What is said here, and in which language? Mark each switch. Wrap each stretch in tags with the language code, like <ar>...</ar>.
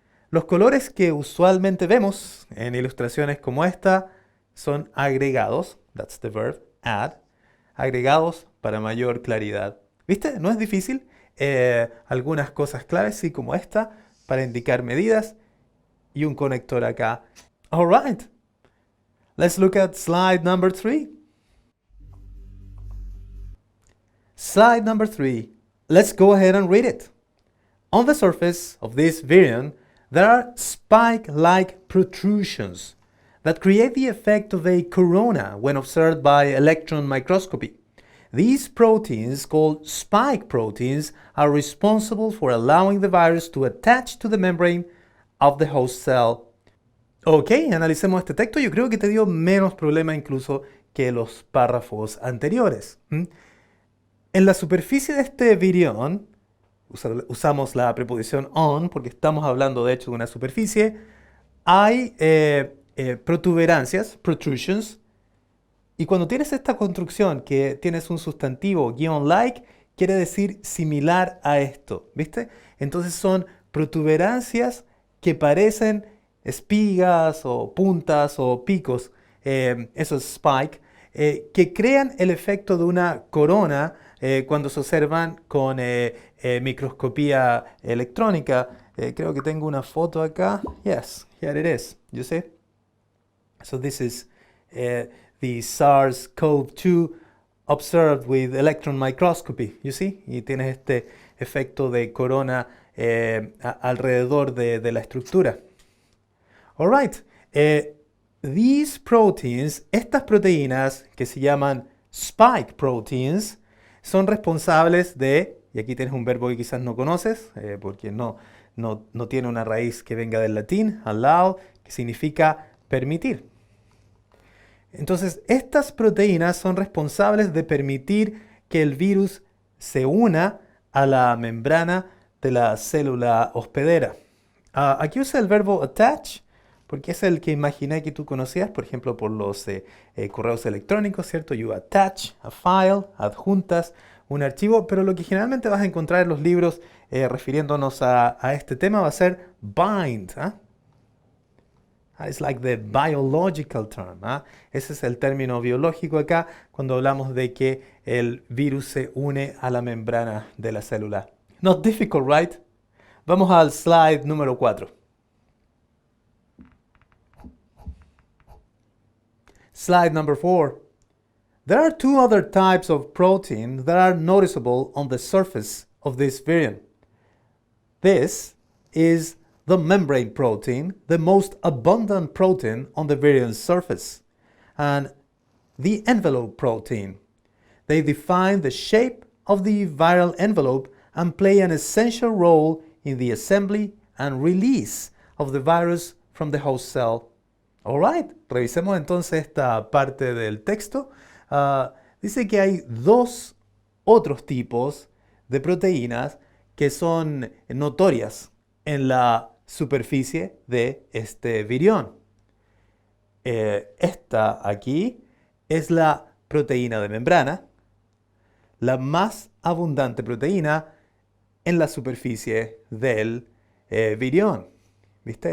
<es>Los colores que usualmente vemos en ilustraciones como esta son agregados,</es> <en>that's the verb, add,</en> <es>agregados para mayor claridad. ¿Viste? No es difícil. Algunas cosas claves, sí, como esta, para indicar medidas y un conector acá.</es> <en>All right. Let's look at slide number 3. Slide number 3. Let's go ahead and read it. On the surface of this virion, there are spike-like protrusions that create the effect of a corona when observed by electron microscopy. These proteins, called spike proteins, are responsible for allowing the virus to attach to the membrane of the host cell.</en> <es>Ok, analicemos este texto. Yo creo que te dio menos problema incluso que los párrafos anteriores. En la superficie de este virión, usamos la preposición on porque estamos hablando de hecho de una superficie, hay protuberancias, protrusions, y cuando tienes esta construcción que tienes un sustantivo guión like, quiere decir similar a esto, ¿viste? Entonces son protuberancias que parecen espigas o puntas o picos, eso es spike, que crean el efecto de una corona cuando se observan con microscopía electrónica. Creo que tengo una foto acá.</es> <en>Yes, here it is. You see? So this is the SARS-CoV-2 observed with electron microscopy. You see?</en> <es>Y tienes este efecto de corona alrededor de la estructura.</es> <en>All right. These proteins,</en> <es>estas proteínas que se llaman spike proteins, son responsables de, y aquí tienes un verbo que quizás no conoces, porque no tiene una raíz que venga del latín, allow, que significa permitir. Entonces, estas proteínas son responsables de permitir que el virus se una a la membrana de la célula hospedera. Aquí usa el verbo attach, porque es el que imaginé que tú conocías, por ejemplo, por los correos electrónicos, ¿cierto?</es> <en>You attach a file,</en> <es>adjuntas un archivo, pero lo que generalmente vas a encontrar en los libros refiriéndonos a este tema va a ser bind.</es> <en>It's like the biological term.</en> <es>Ese es el término biológico acá cuando hablamos de que el virus se une a la membrana de la célula.</es> <en>Not difficult, right?</en> <es>Vamos al slide número 4.</es> <en>Slide number 4. There are two other types of protein that are noticeable on the surface of this virion. This is the membrane protein, the most abundant protein on the virion's surface, and the envelope protein. They define the shape of the viral envelope and play an essential role in the assembly and release of the virus from the host cell. Alright,</en> <es>revisemos entonces esta parte del texto. Dice que hay dos otros tipos de proteínas que son notorias en la superficie de este virión. Esta aquí es la proteína de membrana, la más abundante proteína en la superficie del virión. ¿Viste?</es>